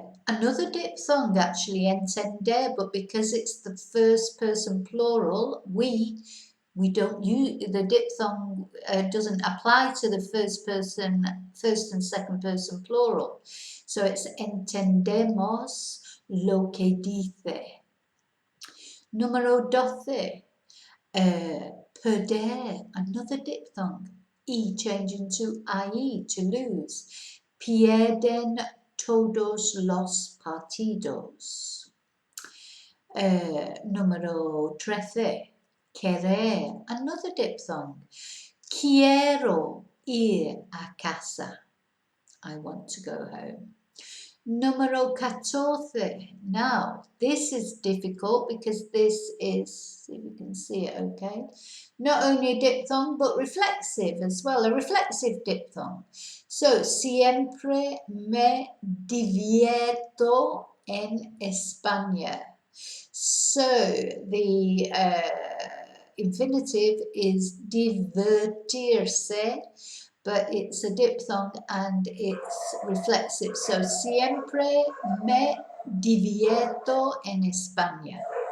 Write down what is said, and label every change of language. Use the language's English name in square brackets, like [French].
[English] Another diphthong, actually, encender, but because it's the first person plural, we don't use the diphthong, doesn't apply to the first and second person plural. [Spanish] So it's entendemos lo que dice. [English] Número 12. Perder, another diphthong, E changing to IE, to lose. [Spanish] Pierden todos los partidos. [English] Número 13, querer, another diphthong. [Spanish] Quiero ir a casa. [English] I want to go home. [Spanish] Número 14. [English] Now, this is difficult because this is, see if you can see it okay, not only a diphthong but reflexive as well, a reflexive diphthong. [Spanish] So, siempre me divierto en España. [English] So, the infinitive is divertirse, but it's a diphthong and it's reflexive. [Spanish] So, siempre me divierto en España.